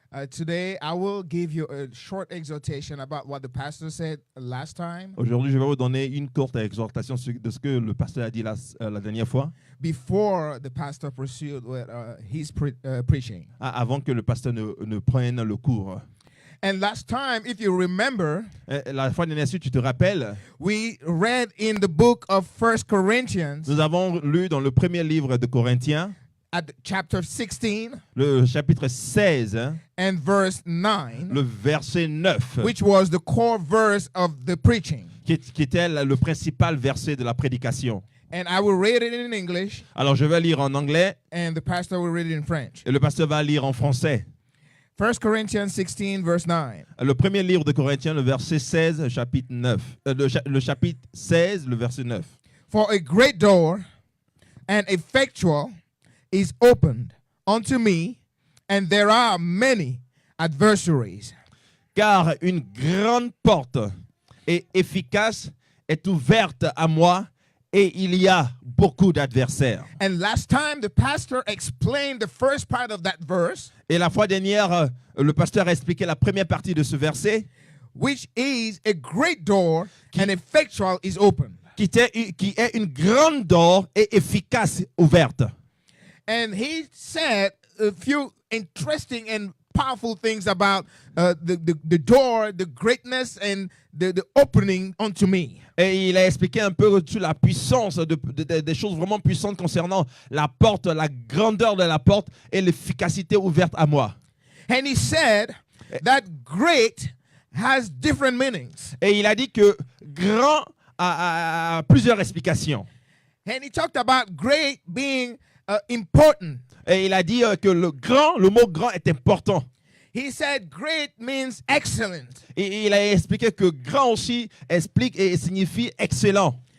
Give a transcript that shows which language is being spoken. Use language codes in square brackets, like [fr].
[en] Today, I will give you a short exhortation about what the pastor said last time. [fr] Aujourd'hui, je vais vous donner une courte exhortation de ce que le pasteur a dit la dernière fois, [en] Before the pastor pursued with his preaching. [fr] avant que le pasteur ne prenne le cours. [en] And last time, if you remember, [fr] La fois dernière, si tu te rappelles, [en] we read in the book of 1 Corinthians [fr] nous avons lu dans le premier livre de Corinthiens, [en] at chapter 16 [fr] le chapitre 16, [en] and verse 9, [fr] le verset 9, [en] which was the core verse of the preaching. [fr] qui était le principal verset de la prédication. [en] And I will read it in English, [fr] Alors, je vais lire en anglais [en] and the pastor will read it in French. [fr] et le pasteur va lire en français. [en] 1 Corinthians 16, verse 9. [fr] Le premier livre de Corinthiens, le verset 16, chapitre 9. Le chapitre 16, le verset 9. [en] For a great door and effectual is opened unto me, and there are many adversaries. [fr] Car une grande porte et efficace est ouverte à moi, et il y a beaucoup d'adversaires. [en] And last time the pastor explained the first part of that verse, [fr] Et la fois dernière, le pasteur a expliqué la première partie de ce verset, [en] which is a great door and effectual is open. [fr] qui est une grande door et efficace ouverte. [en] And he said a few interesting and powerful things about the door, the greatness, and the opening unto me. [fr] Et il a expliqué un peu sur la puissance, des choses vraiment puissantes concernant la porte, la grandeur de la porte et l'efficacité ouverte à moi. [en] And he said that great has different meanings. [fr] Et il a dit que grand a plusieurs explications. [en] And he talked about great being important. [fr] Et il a dit que le mot grand est important. [en] He said great means excellent. [fr] Et il a expliqué que grand aussi explique et signifie excellent.